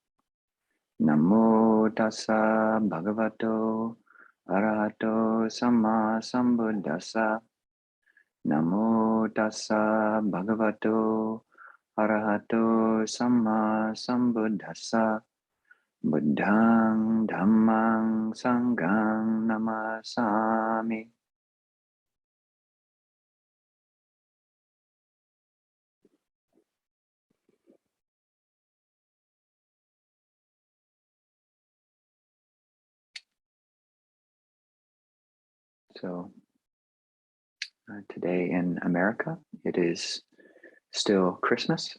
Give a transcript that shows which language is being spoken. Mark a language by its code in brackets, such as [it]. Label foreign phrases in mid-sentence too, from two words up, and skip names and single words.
[pi] Namo tassa bhagavato arahato samma sambuddhassa. Namo tassa bhagavato arahato samma sambuddhassa. Buddhang dhammang sanghang namasami. [en] So today in America, it is still Christmas.